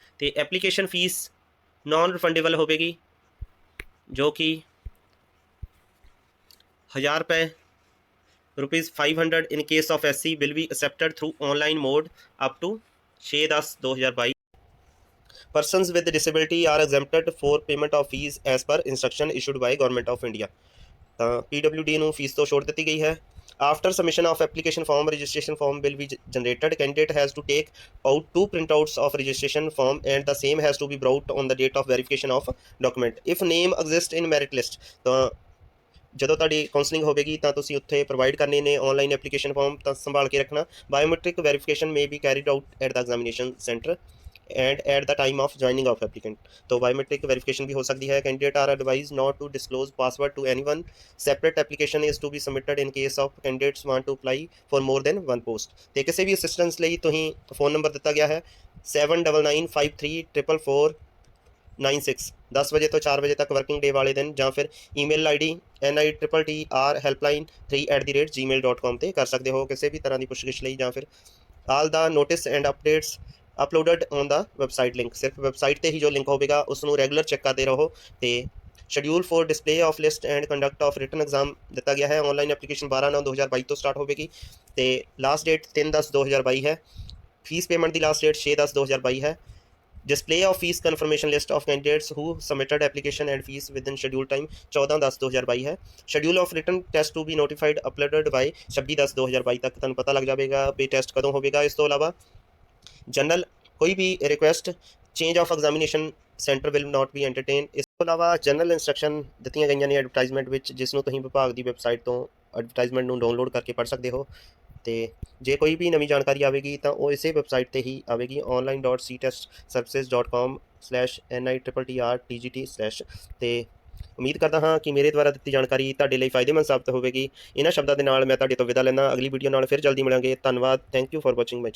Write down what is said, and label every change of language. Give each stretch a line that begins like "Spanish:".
Punjabi: ਤੇ application fees ਨॉन refundable ਹੋਵੇਗੀ, ਜੋ ਕਿ 1000 ਰੁਪਏ
English: ₹500 in case of SC will be accepted through online mode up to 6/10/2022। Persons with disability are exempted for payment of fees as per instruction issued by Government of India।
Punjabi: ਤਾਂ PWD ਨੂੰ fees ਤੋਂ ਛੋਟ ਦਿੱਤੀ ਗਈ ਹੈ।
English: After submission of application form, registration form will be generated। Candidate has to take out 2 printouts of registration form and the same has to be brought on the date of verification of document। If name exists in merit list,
Punjabi: ਜਦੋਂ ਤੁਹਾਡੀ counselling ਹੋਵੇਗੀ ਤਾਂ ਤੁਸੀਂ ਉੱਥੇ provide ਕਰਨੇ ਨੇ online application form ਤਾਂ ਸੰਭਾਲ ਕੇ ਰੱਖਣਾ।
English: Biometric verification may be carried out at the examination centre and at the time of joining of applicant.
Hindi: तो बायोमेट्रिक वेरिफिकेशन भी हो सकती है।
English: Candidate are advise not to disclose password to anyone. Separate application is to be submitted in case of candidates want to apply for more than one post.
Punjabi: तो किसी भी assistance ਲਈ ਤੁਸੀਂ फ़ोन नंबर दिता गया है 7995344496। 10 ਵਜੇ ਤੋਂ 4 ਵਜੇ ਤੱਕ ਵਰਕਿੰਗ ਡੇ ਵਾਲੇ ਦਿਨ, ਜਾਂ ਫਿਰ ਈਮੇਲ ਆਈਡੀ NITTR helpline3@gmail.com ਤੇ ਕਰ ਸਕਦੇ ਹੋ ਕਿਸੇ ਵੀ ਤਰ੍ਹਾਂ ਦੀ ਪੁੱਛਗਿੱਛ ਲਈ, ਜਾਂ ਫਿਰ
English: All the notice and updates uploaded on the website link.
Punjabi: ਸਿਰਫ ਵੈਬਸਾਈਟ ਤੇ ਹੀ ਜੋ ਲਿੰਕ ਹੋਵੇਗਾ ਉਸ ਨੂੰ ਰੈਗੂਲਰ ਚੈੱਕ ਕਰਦੇ ਰਹੋ। ਤੇ
English: schedule for display of list and conduct of written exam
Punjabi: ਦਿੱਤਾ ਗਿਆ ਹੈ। ਆਨਲਾਈਨ ਐਪਲੀਕੇਸ਼ਨ 12/9/2022 ਤੋਂ ਸਟਾਰਟ ਹੋਵੇਗੀ ਤੇ ਲਾਸਟ ਡੇਟ 3/10/2022 ਹੈ। ਫੀਸ ਪੇਮੈਂਟ ਦੀ ਲਾਸਟ ਡੇਟ 6/10/2022 ਹੈ।
English: Display of fees confirmation list of candidates who submitted application and fees within schedule time 14/10/2022 है। Schedule of written test to be notified uploaded by 26/10/2022 तक
Punjabi: ਤੁਹਾਨੂੰ ਪਤਾ ਲੱਗ ਜਾਵੇਗਾ ਵੀ test ਕਦੋਂ ਹੋਵੇਗਾ। ਇਸ ਤੋਂ ਇਲਾਵਾ ਜਨਰਲ ਕੋਈ ਵੀ request
English: Change of examination centre will not be entertain.
Punjabi: ਇਸ ਤੋਂ ਇਲਾਵਾ ਜਨਰਲ ਇੰਸਟਰਕਸ਼ਨ ਦਿੱਤੀਆਂ ਗਈਆਂ ਨੇ ਐਡਵਰਟਾਈਜ਼ਮੈਂਟ ਵਿੱਚ, ਜਿਸ ਨੂੰ ਤੁਸੀਂ ਵਿਭਾਗ ਦੀ ਵੈਬਸਾਈਟ ਤੋਂ ਐਡਵਰਟਾਈਜ਼ਮੈਂਟ ਨੂੰ ਡਾਊਨਲੋਡ ਕਰਕੇ ਪੜ੍ਹ ਸਕਦੇ ਹੋ। ਤੇ ਜੇ ਕੋਈ ਵੀ ਨਵੀਂ ਜਾਣਕਾਰੀ ਆਵੇਗੀ ਤਾਂ ਉਹ ਇਸੇ ਵੈਬਸਾਈਟ ਤੇ ਹੀ ਆਵੇਗੀ online.ctestservices.com/NITTRTGT/ ਤੇ ਉਮੀਦ ਕਰਦਾ ਹਾਂ ਕਿ ਮੇਰੇ ਦੁਆਰਾ ਦਿੱਤੀ ਜਾਣਕਾਰੀ ਤੁਹਾਡੇ ਲਈ ਫਾਇਦੇਮੰਦ ਸਾਬਤ ਹੋਵੇਗੀ। ਇਹਨਾਂ ਸ਼ਬਦਾਂ ਦੇ ਨਾਲ ਮੈਂ ਤੁਹਾਡੇ ਤੋਂ ਵਿਦਾ ਲੈਂਦਾ। ਅਗਲੀ ਵੀਡੀਓ ਨਾਲ ਫਿਰ ਜਲਦੀ ਮਿਲਾਂਗੇ। ਧੰਨਵਾਦ।
English: Thank you for watching my channel.